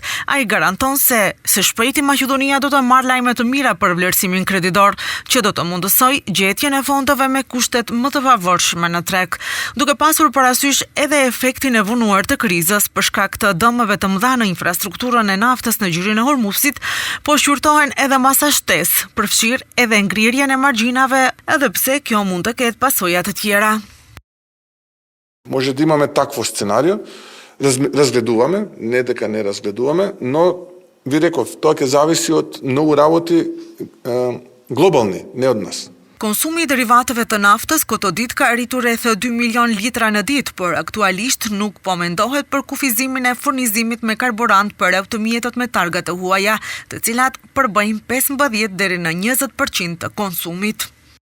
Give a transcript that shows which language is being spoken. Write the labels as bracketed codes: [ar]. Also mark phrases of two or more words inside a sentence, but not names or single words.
[sq] Ai garanton se së shpejti Maqedonia do të marrë lajme të mira për vlerësimin kreditor, që do të mundësoj gjetjen e fondeve me kushtet më të favorshme në treg, duke pasur parasysh edhe efektin e vonuar të krizës për shkak të dëmeve të mëdha në infrastrukturën e naftës në gjirin e Hormuzit, po shqyrtohen edhe masa shtesë, përfshirë edhe ngrirjen e margjinave, edhe pse kjo mund të ketë pasoja të tjera. [mk] Може да имаме такво сценарио, разгледуваме, не дека не разгледуваме, но ви реков, тоа ќе зависи од многу работи глобални, не од нас. [sq] Konsumi i derivateve të naftës këto ditë ka arritur rreth 2 milion litra në ditë, por aktualisht nuk po mendohet për kufizimin e furnizimit me karburant për automjetot me targa të huaja, të cilat përbëjnë 15 deri në 20% të konsumit.